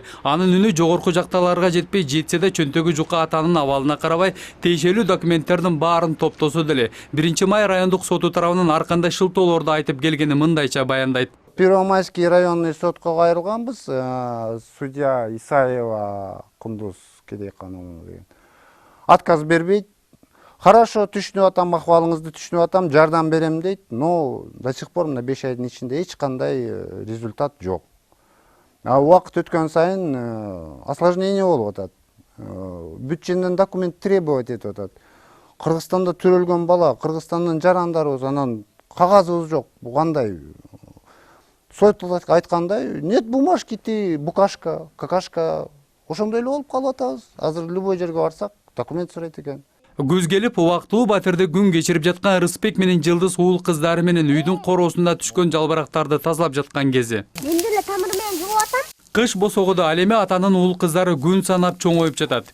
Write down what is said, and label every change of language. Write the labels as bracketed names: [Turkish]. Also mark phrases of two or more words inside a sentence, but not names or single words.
[Kyrgyz] Анын үнү жогорку жакталарга жетпей, жетсе да чөнтөгү жука атанын абалына карабай, тиешелүү документтердин баарын топтосо деле 1-май райондук соту тарабынан ар кандай шылтоолорду айтып келгени мындайча баяндайт. Первомайский районный сотко кайрылганбыз. Судья Исаева Кундуз Кедейкановна деген. Отказ бербейт. Хорошо, түшүнүп атам, акыбалыңызды түшүнүп атам, жардам берем дейт, [Russian] но до сих пор [Kyrgyz] мына 5 айдын ичинде эч кандай результат жок. Убакыт өткөн сайын осложнение болуп атат. Бүт жерден документ требовать этип атат. Кыргызстанда төрөлгөн бала, Кыргызстандын жарандарыбыз, анан кагазыбыз жок. Бу кандай? Соттолот айткандай, [Russian] нет бумажки, ты букашка, какашка. [Kyrgyz] Ошондой эле болуп калып атабыз. Азыр любой жерге барсак, документ сурайт экен. Күз келип, убактылуу батирде күн кечирип жаткан Рыспек менен Жылдыз уул кыздары менен үйдүн короосунда түшкөн жалбырактарды тазалап жаткан кези. Мен деле тамыр менен жууп атам. Кыш босогоду ал эми атанын уул кыздары күн санап чоңоюп жатат.